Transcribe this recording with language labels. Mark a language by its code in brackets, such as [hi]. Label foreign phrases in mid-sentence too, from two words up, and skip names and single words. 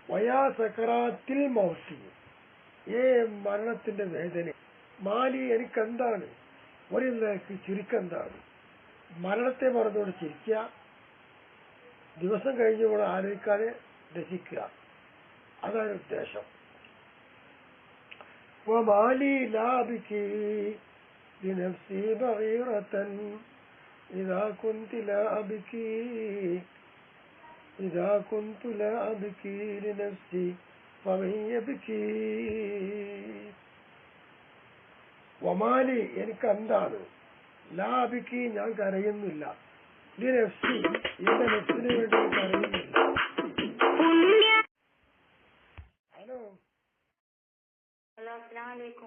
[ar] ويا سكرات الموت, [ml] മരണത്തിന്റെ വേദന. മാലി, എനിക്കെന്താണ്? ഒരു നിലയ്ക്ക് ചുരുക്കെന്താണ്? മരണത്തെ മറന്നുകൊണ്ട് ചിരിക്കുക, ദിവസം കഴിഞ്ഞുകൊണ്ട് ആലോചിക്കാതെ രസിക്കുക, അതാണ് ഉദ്ദേശം. [ar] ومالي لا بكي لنفسي بغيرة إذا كنت لا أبكي لنفسي فمن يبكي. [ml] വമാലി, എനിക്കെന്താണ്? ലാബിക്ക്, ഞാൻ കരയുന്നില്ല. ലിനഫ്സി, എന്റെ നെഫ്സിന് വേണ്ടി കരയുന്നില്ല. ഹലോ, അസ്സലാമലൈക്കും.